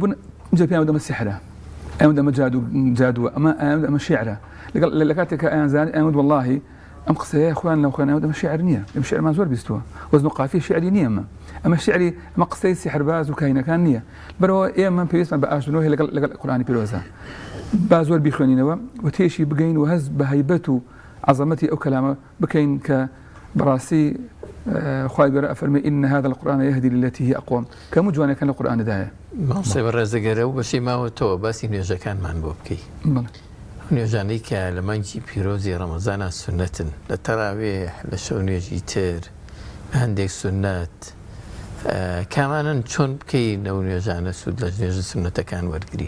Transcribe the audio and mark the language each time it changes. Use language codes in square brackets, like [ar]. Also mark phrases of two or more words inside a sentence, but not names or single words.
[ckb] بوون جا پێیان دەمە سحرە ئەوەن دەمە جادووە ئەمە شیعرە لە کاتێک کە ئەیانزانێت ئەوەند وەڵڵاهی ئەم قسەیە خوان لەو خوێنەوە دەمە شیعر نییە ئەم شیعرمان زۆر بیستووە وەزن و قافیە شیعری نییە ئەمە شیعری ئەمە قسەی سحرباز و کاینەکان نییە بەرەوە ئێمە پێویستمان بە ئاشتنەوە هەیە لەگەڵ قورئانی پیرۆزە با زۆر بیخوێنینەوە و تێشی بگەین و هەز بە هەیبەت و عەزەمەتی ئەو کەلامە بکەین کە بەڕاستی خوای گەورە ئەفەرمێ [ar] ئین هذا القرآن يهدي للتي هي أقوم [ckb] کەموو جوانەکان لە قورئاندایە ماوسێ بەڕێزەگەرە و بەشی ماوەتەوە باسی نوێژەکانمان بۆ بکەی نوێژانەی کە لە مانگی پیرۆزی ڕەمەزانە سونەتن لە تەراوێح لە شەو نوێژی تر هەندێک سونەت کامانن چۆن بکەین ئەو نوێژانە سوود لە نوێژ سونەتەکان وەرگرین